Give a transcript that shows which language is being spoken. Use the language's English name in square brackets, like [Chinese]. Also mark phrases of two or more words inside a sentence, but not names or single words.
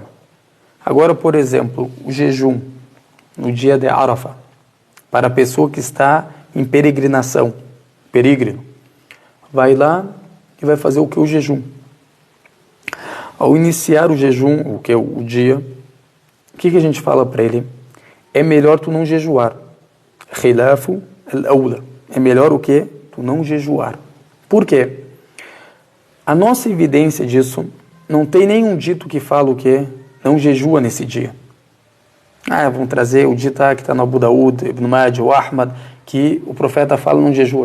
[Portuguese] Agora, por exemplo, o jejum no dia de Arafah, para a pessoa que está em peregrinação, peregrino, vai lá e vai fazer o que? O jejum. Ao iniciar o jejum, o que? O dia, o que a gente fala para ele? É melhor tu não jejuar. [Arabic] خلاف الأولى. [Portuguese] É melhor o que? Tu não jejuar. Por quê? A nossa evidência disso, não tem nenhum dito que fala o que? Não jejua nesse dia. Vamos trazer o dito que está no Abu Daud, Ibn Majah, o Ahmad, que o profeta fala não jejua.